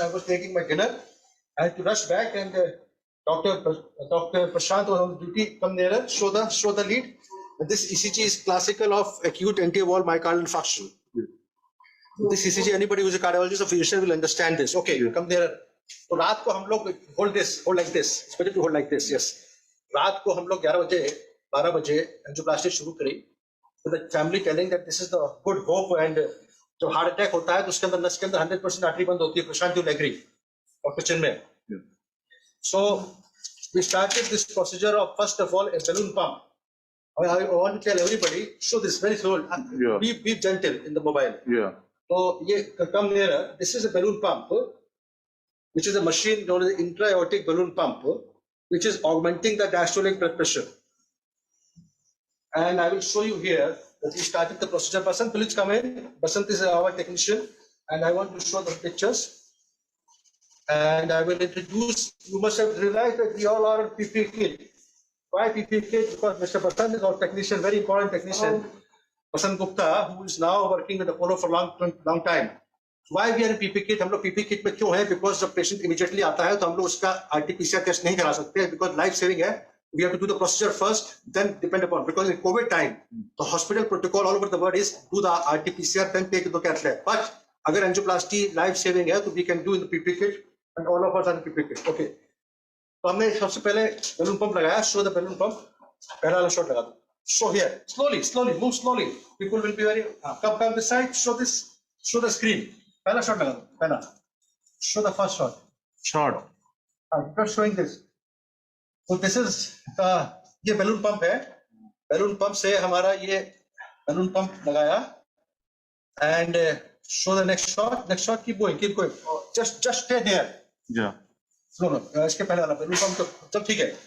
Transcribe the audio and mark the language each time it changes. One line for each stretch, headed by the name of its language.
English: I was taking my dinner. I had to rush back, and Dr. Prashant was on duty. Come nearer. Show the lead. This ECG is classical of acute anti-wall myocardial infarction. This ECG, anybody who's a cardiologist or physician will understand this. Okay, come there. So
Hindi: रात को हम लोग
English: hold like this. It's better to hold like this. Yes.
Hindi: रात को हम लोग 12 बजे angioplasty शुरू करी.
English: So the family telling that this is the good hope, and
Hindi: जब heart attack होता है तो उसके अंदर नस के अंदर 100% artery बंद होती है.
English: Prashant will agree. Dr. Chinmay. So we started this procedure of first of all a balloon pump. I want to tell everybody, show this very slow. Be gentle in the mobile. So, come nearer. This is a balloon pump, which is a machine known as intra-aortic balloon pump, which is augmenting the diastolic blood pressure. And I will show you here that we started the procedure. Basant, please come in. Basant is our technician, and I want to show the pictures. And I will introduce. You must have realized that we all are on PPE kit. Why PPE kit? Because Mr. Basant is our technician, very important technician. Vivek Gupta, who is now working with Apollo for long time. So why we are in PPE kit?
Hindi: हम लोग PPE kit में क्यों हैं? Because जब patient immediately आता है तो हम लोग उसका RT-PCR test नहीं करा सकते, because life saving है.
English: We have to do the procedure first, then depend upon. Because in COVID time, the hospital protocol all over the world is do the RT-PCR, then take the cath lab. But
Hindi: अगर angioplasty life saving है, तो
English: we can do in the PPE kit, and all of us are in PPE kit. Okay.
Hindi: तो हमने सबसे पहले balloon pump लगाया.
English: Show the balloon pump.
Hindi: पहला वाला shot लगा दो.
English: Show here, slowly, move slowly. People will be very, come this side, show this, show the screen.
Hindi: Pehla shot laga do, pehla.
English: Show the first shot. You're showing this. So this is,
Hindi: ये balloon pump है. Balloon pump से हमारा ये
English: balloon pump लगाया, and show the next shot. Next shot, keep going. Just stay there. Yeah.
Hindi: No, इसके पहले वाला balloon pump तो चल ठीक है.